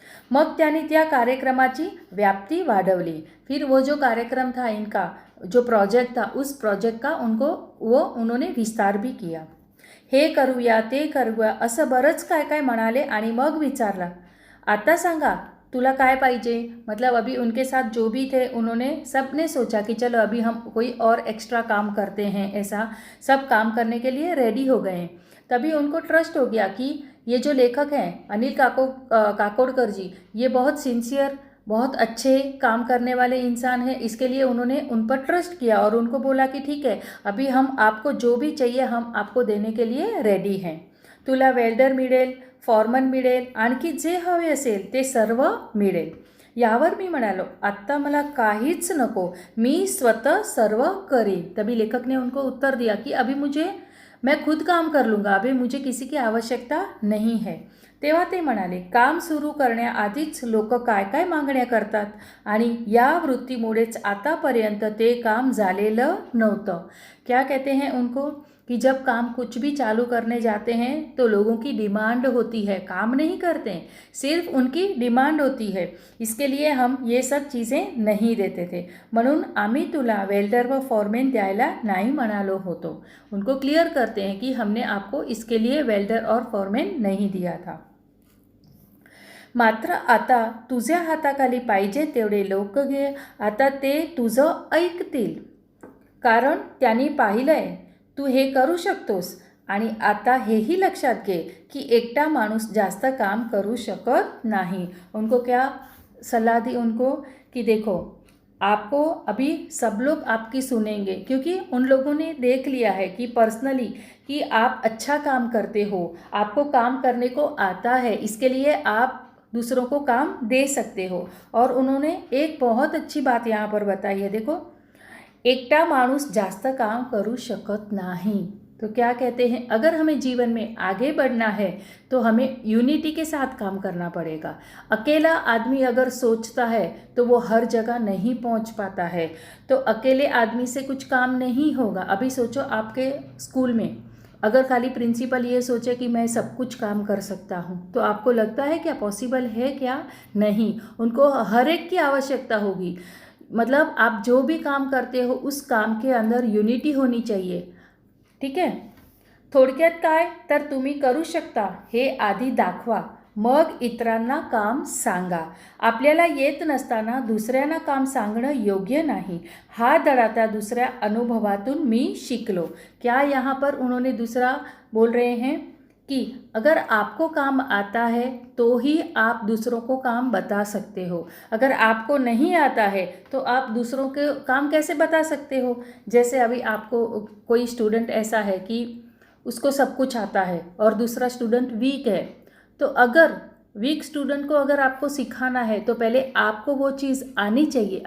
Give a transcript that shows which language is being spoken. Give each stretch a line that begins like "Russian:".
Marathi: मग त्यांनी त्या कार्यक्रमाची व्याप्ती वाढवली।
Hindi: फिर वो जो कार्यक्रम था इनका, जो प्रोजेक्ट था, उस प्रोजेक्ट का उन्होंने विस्तार भी किया।
Marathi: हे करूया ते करूया असं बरंच काय काय म्हणाले आणि मग विचारला आता सांगा तुला काय पाहिजे।
Hindi: मतलब अभी उनके साथ जो भी थे उन्होंने सबने सोचा कि चलो अभी हम कोई और एक्स्ट्रा काम करते हैं, ऐसा सब काम करने के लिए रेडी हो गए। तभी उनको ट्रस्ट हो गया कि ये जो लेखक हैं अनिल काकोडकर जी, ये बहुत सिंसियर बहुत अच्छे काम करने वाले इंसान हैं, इसके लिए उन्होंने उन पर ट्रस्ट किया और उनको बोला कि ठीक है, अभी हम आपको जो भी चाहिए हम आपको देने के लिए रेडी हैं.
Marathi: तुला वेल्डर मिळेल, फॉरमन मिळेल, आणखी जे हवे असेल ते सर्व मिळेल. यावर मी म्हणालो, आत्ता मला काहीच नको, मी स्वतः सर्व करेन.
Hindi: तभी लेखक ने उनको उत्तर दिया कि अभी मैं खुद काम कर लूँगा, अभी मुझे किसी की आवश्यकता नहीं है.
Marathi: तेव्हा ते म्हणाले, काम सुरू करण्याआधीच लोक काय काय मागण्या करतात आणि या वृत्तीमुळेच आतापर्यंत ते काम झालेलं नव्हतं.
Hindi: क्या कहते हैं उनको कि जब काम कुछ भी चालू करने जाते हैं तो लोगों की डिमांड होती है, काम नहीं करते हैं, सिर्फ उनकी डिमांड होती है. इसके लिए हम ये सब चीज़ें नहीं देते थे,
Marathi: म्हणून आम्ही तुला वेल्डर व फॉरमॅन द्यायला नाही म्हणालो होतो.
Hindi: उनको क्लियर करते हैं कि हमने आपको इसके लिए वेल्डर और फॉरमॅन नहीं दिया था.
Marathi: मात्र आता तुझ्या हाताखाली पाहिजे तेवढे लोक घे, आता ते तुझं ऐकतील, कारण त्यांनी पाहिलंय तू हे करू शकतोस. आणि आता हेही लक्षात घे की एकटा माणूस जास्त काम करू शकत नाही.
Hindi: उनको क्या सलाह दी उनको कि देखो, आपको अभी सब लोग आपकी सुनेंगे, क्योंकि उन लोगों ने देख लिया है कि पर्सनली कि आप अच्छा काम करते हो, आपको काम करने को आता है, इसके लिए आप दूसरों को काम दे सकते हो. और उन्होंने एक बहुत अच्छी बात यहाँ पर बताई है.
Marathi: देखो, एकटा माणूस जास्त काम करू शकत नहीं.
Hindi: तो क्या कहते हैं, अगर हमें जीवन में आगे बढ़ना है तो हमें यूनिटी के साथ काम करना पड़ेगा. अकेला आदमी अगर सोचता है तो वो हर जगह नहीं पहुंच पाता है. तो अकेले आदमी से कुछ काम नहीं होगा. अभी सोचो, आपके स्कूल में अगर खाली प्रिंसिपल ये सोचे कि मैं सब कुछ काम कर सकता हूँ, तो आपको लगता है क्या पॉसिबल है? क्या नहीं. उनको हर एक की आवश्यकता होगी. मतलब आप जो भी काम करते हो उस काम के अंदर युनिटी होनी चाहिए.
Marathi: ठीक आहे. थोडक्यात काय, तर तुम्ही करू शकता हे आधी दाखवा, मग इतरांना काम सांगा. आपल्याला येत नसताना दुसऱ्यांना काम सांगणं योग्य नहीं. हा धडा त्या दुसऱ्या अनुभवातून मी शिकलो.
Hindi: क्या यहाँ पर उन्होंने दूसरा बोल रहे हैं कि अगर आपको काम आता है तो ही आप दूसरों को काम बता सकते हो. अगर आपको नहीं आता है तो आप दूसरों के काम कैसे बता सकते हो. जैसे अभी आपको कोई स्टूडेंट ऐसा है कि उसको सब कुछ आता है और दूसरा स्टूडेंट वीक है, तो अगर वीक स्टूडेंट को अगर आपको सिखाना है तो पहले आपको वो चीज़ आनी चाहिए.